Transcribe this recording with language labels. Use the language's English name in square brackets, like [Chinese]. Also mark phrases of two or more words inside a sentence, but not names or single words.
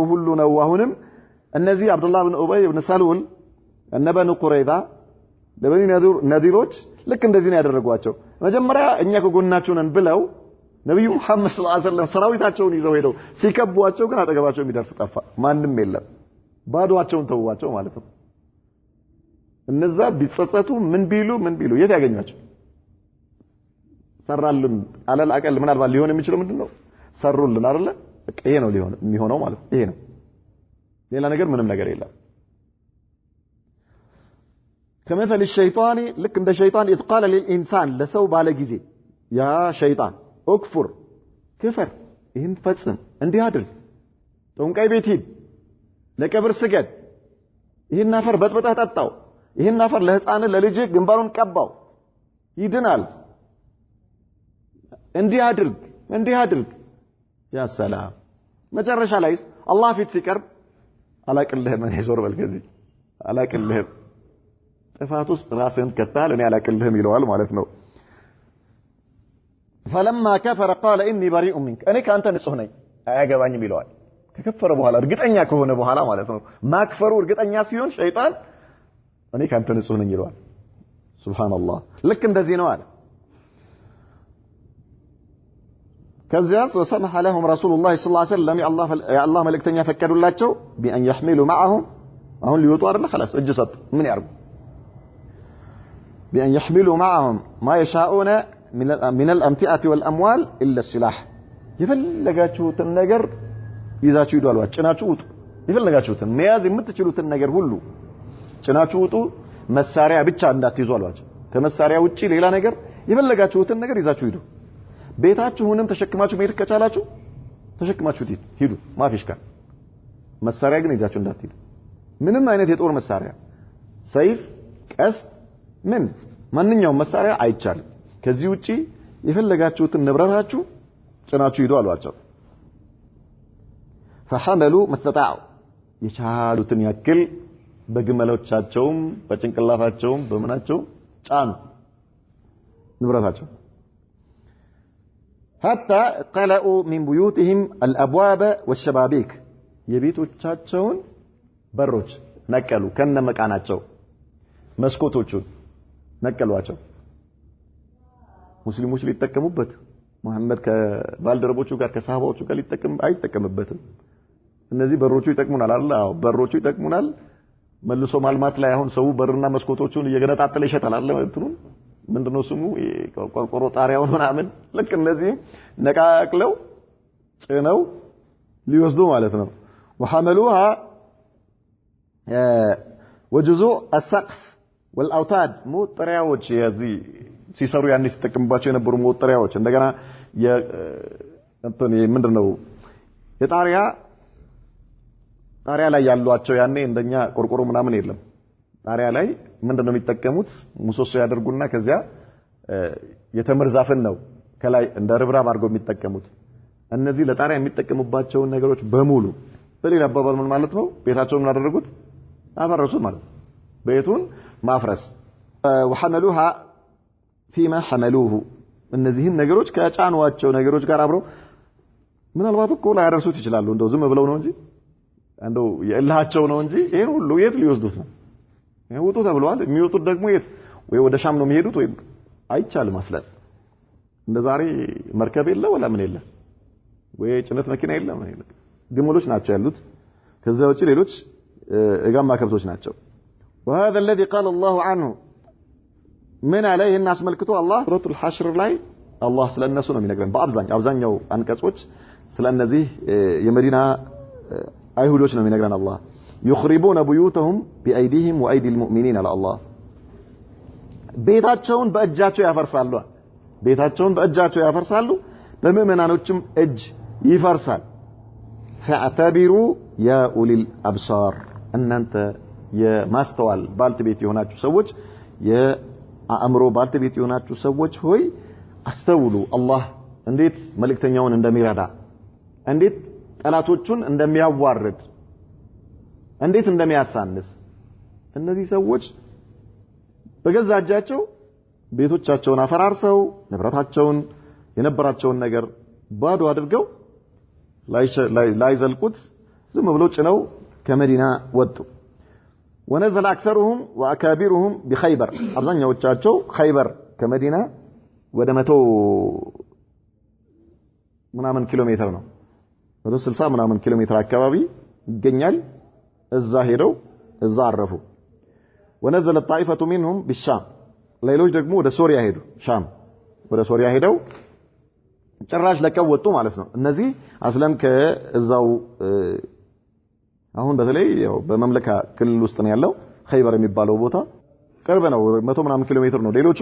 [Amharic] ሁሉ ነው። አሁንም እነዚህ አብዱላህ ብን ኡበይ ብን ሰሉል እነ በኑ ቁረይዛ ለበኒ ነዚሮች ልክ እንደዚህ ነው ያደረጓቸው። መጀመሪያ እኛ ከጎናችሁ ነን ብለው ነብዩ መሐመድ [Arabic] صلى الله عليه وسلم [Amharic] ሰራዊታቸውን ይዘው ሄደው ሲከቧቸው ግን አጠገባቸው የሚደርስ ጠፋ። ማንም የለም። ባዶአቸውን ተውዋቸው ማለት ነው። እነዛ ቢጸጸቱ ምን ቢሉ የት ያገኛቸው? ሰራልን [Arabic] على الأقل [Amharic] ምናልባት ሊሆን የሚችለው ምንድነው? ሰሩልን አይደለ? በቃ ይሄ ነው ሊሆን የሚሆነው ማለት ነው። ይሄ ነው። ሌላ ነገር ምንም ነገር የለም። ከመሰል الشيطان ልክ እንደ ሸይጣን [Arabic] إذ قال للإنسان [Amharic] ለሰው ባለ ጊዜ ያ ሸይጣን እክፍር ክፈር ይህን ፈጽም እንዲህ አድርግ ጠንቋይ ቤት ሂድ ለቀብር ስገድ ይህን አፈር በጥብጠህ ጠጣው ይህን አፈር ለህፃን ለልጅ ግንባሩን ቀባው ይድናል እንዲህ አድርግ ያ ሰላም መጨረሻ ላይ አላህ ፊት ሲቀርብ አላቅልህም እኔ ዞር በል ከዚህ አላቅልህም ጥፋት ውስጥ ራስህን ከተሃል እኔ አላቅልህም ይለዋል ማለት ነው። [Arabic] فلما كفر قال اني بريء منك [Amharic] እኔ ካንተ ንጹህ ነኝ አያገባኝም ይለዋል። ከከፈረ በኋላ እርግጠኛ ከሆነ በኋላ ማለት ነው። ማክፈሩ እርግጠኛ ሲሆን ሸይጣን እኔ ካንተ ንጹህ ነኝ ይለዋል። ሱብሃንአላህ ልክ እንደዚህ ነው አለ። ከዚያስ [Arabic] وسمح لهم رسول الله صلى الله عليه وسلم يا الله [Amharic] መልእክተኛ ፈቀዱላቸው [Arabic] بأن يحملوا معهم [Amharic] አሁን ሊወጡ አይደል خلاص እጅ ሰጡ ምን ያርጉ [Arabic] بأن يحملوا معهم ما يشاءون من الأمتعة والأموال إلا السلاح [Amharic] የፈለጋችሁትን ነገር ይዛችሁ ሂዱ አሏቸው። ጭናችሁ ውጡ የፈለጋችሁትን መያዝ የምትችሉትን ነገር ሁሉ ጭናችሁ ውጡ መሳሪያ ብቻ እንዳትይዙ አሏቸው። ከመሳሪያ ውጪ ሌላ ነገር የፈለጋችሁትን ነገር ይዛችሁ ሂዱ። ቤታችሁንም ተሸክማችሁ መሄድ ከቻላችሁ ተሸክማችሁ ሂዱ ማፊሽካ መሳሪያ ግን ይዛችሁ እንዳትሄዱ። ምንም አይነት የጦር መሳሪያ ሰይፍ ቀስት ማንኛውም መሳሪያ አይቻልም። ከዚህ ውጪ የፈለጋችሁትን ንብረታችሁ ጭናችሁ ሂዱ አሏቸው። [Arabic] فحملوا ما استطاعوا [Amharic] የቻሉትን ያክል በግመሎቻቸውም በጭንቅላታቸውም በመናቸው ጫኑ ንብረታቸው [Arabic] حتى قلعوا من بيوتهم الابواب والشبابيك [Amharic] የቤቶቻቸውን በሮች ነቀሉ ከነመቃናቸው መስኮቶቹን ነቀሏቸው። ሙስሊሞች ሊጠቀሙበት መሐመድ ከባልደረቦቹ ጋር ከሰሃባዎቹ ጋር አይጠቀምበትም። እነዚህ በሮቹ ይጠቅሙናል አይደል? አዎ በሮቹ ይጠቅሙናል። መልሶ ማልማት ላይ አሁን ሰው በርና መስኮቶቹን እየገነጣጠለ ይሸጣል አይደል? እንትኑን ምንድነው ስሙ ቆርቆሮ ጣሪያውን ምናምን ልክ እነዚህ ነቃቅለው ጭነው ሊወስዱ ማለት ነው። [Arabic] وحملوها وجزء السقف والأوتاد [Amharic] موطرياዎች የዚህ ሲሰሩ ያን ሲጠቀምባቸው የነበሩ ሞጠሪያዎች እንደገና እንትን ምንድነው የጣሪያ ላይ ያሏቸው ያኔ እንደኛ ቆርቆሮ ምናምን የለም። ጣሪያ ላይ ምንድነው የሚጠቀሙት ሙሶሶ ያደርጉና ከዚያ የተምር ዛፍን ነው ከላይ እንደ ርብራብ አድርገው የሚጠቀሙት። እነዚህ ለጣሪያ የሚጠቀሙባቸው ነገሮች በሙሉ በሌላ አባባል ምን ማለት ነው? ቤታቸውን ምን አደረጉት? አፈረሱት ማለት ነው። ቤቱን ማፍረስ [Arabic] وحملوها فيما حملوه [Amharic] እነዚህን ነገሮች ከጫኗቸው ነገሮች ጋር አብረው ምናልባት እኮ ላይ ያደርሱት ይችላሉ። እንደው ዝም ብለው ነው እንጂ እንደው የእልሃቸው ነው እንጂ ይሄን ሁሉ የት ሊወስዱት ነው? ይወጡ ተብለዋል። የሚወጡት ደግሞ የት ወይ ወደ ሻም ነው የሚሄዱት ወይ አይቻልም ማስላት። እንደ ዛሬ መርከብ የለ ወላ ምን የለ ወይ ጭነት መኪና የለ ምን የለ ግመሎች ናቸው ያሉት። ከዛ ውጪ ሌሎች እጋማ ከብቶች ናቸው። [Arabic] وهذا الذي قال الله عنه من عليه الناس [Amharic] መልክቶ አላህ ሱረቱል ሐሽር ላይ አላህ ስለነሱ ነው የሚነግረን። በአብዛኛው አንቀጾች ስለነዚህ የመዲና አይሁዶች ነው የሚነግረን አላህ [Arabic] يخربون بيوتهم بأيديهم وأيدي المؤمنين على الله [Amharic] ቤታቸውን በእጃቸው ያፈርሳሉ በምእመናኖችም እጅ ይፈርሳል። [Arabic] فاعتبروا يا أولي الأبصار [Amharic] እናንተ የማስተዋል ባልተቤት የሆናችሁ ሰዎች የአእምሮ ባልተቤት የሆናችሁ ሰዎች ሆይ አስተውሉ። አላህ እንዴት መልእክተኛውን እንደሚረዳ እንዴት ጠላቶቹን እንደሚያዋርድ እንዴት እንደሚያሳንስ እነዚህ ሰዎች በገዛ እጃቸው ቤቶቻቸውን አፈራርሰው ንብረታቸውን የነበራቸውን ነገር ባዶ አድርገው ላይዘልቁት ዝም ብለው ጭነው ከመዲና ወጡ [Arabic] ونزل اكثرهم واكابرهم بخيبر [Amharic] አብዛኛዎቻቸው ኸይበር ከመዲና ወደ 100 ምናምን ኪሎ ሜትር ነው 160 ምናምን ኪሎ ሜትር አካባቢ ይገኛል እዛ ሄደው እዛ አረፉ [Arabic] ونزل الطائفه منهم بالشام [Amharic] ሌሎች ደግሞ ወደ ሶሪያ ሄዱ ሻም ወደ ሶሪያ ሄደው ጭራሽ ለቀው ወጡ ማለት ነው እነዚህ አስለም ከዛው አሁን በተለይ ያው በመምለካ ክልል ውስጥ ነው ያለው ኸይበር የሚባለው ቦታ ቅርብ ነው 100 ምናምን ኪሎ ሜትር ነው ሌሎቹ